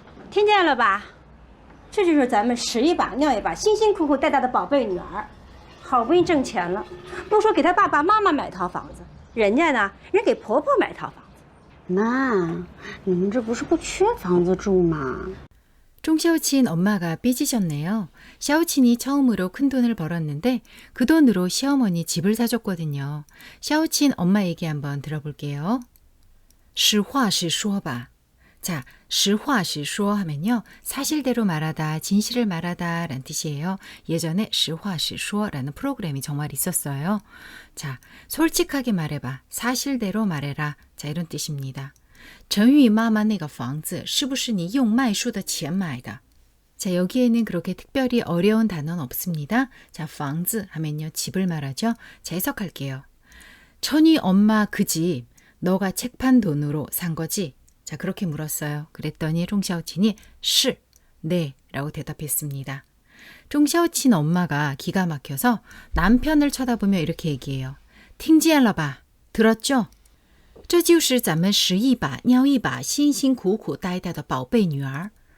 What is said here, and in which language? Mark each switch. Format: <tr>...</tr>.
<zh>听见了吧？这就是咱们屎一把尿一把、辛辛苦苦带大的宝贝女儿，好不容易挣钱了，都说给她爸爸妈妈买套房子，人家呢，人给婆婆买套房子。那你们这不是不缺房子住吗？</zh> <ko>쫑샤오친 엄마가 삐지셨네요. 샤오친이 처음으로 큰 돈을 벌었는데 그 돈으로 시어머니 집을 사줬거든요. 샤오친 엄마 얘기 한번 들어볼게요.</ko> <zh>实话实说吧，</zh> <ko>자, 实话实说 하면요. 사실대로 말하다, 진실을 말하다 라는 뜻이에요. 예전에 实话实说라는 프로그램이 정말 있었어요. 자, 솔직하게 말해봐. 사실대로 말해라. 자, 이런 뜻입니다.</ko> <zh>陈宇妈妈那个房子是不是你用卖书的钱买的?</zh> <ko>자, 여기에는 그렇게 특별히 어려운 단어는 없습니다. 자, 房子 하면요. 집을 말하죠. 자, 해석할게요. 천희 엄마 그 집 너가 책 판 돈으로 산 거지? 자, 그렇게 물었어요. 그랬더니 쫑샤오친이 是, 네 라고 대답했습니다. 쫑샤오친 엄마가 기가 막혀서 남편을 쳐다보며 이렇게 얘기해요.</ko> <zh>听见了吧?</zh> <ko>들었죠?</ko> <zh>这就是咱们拾一把尿一把辛辛苦苦带大的宝贝女儿.</zh>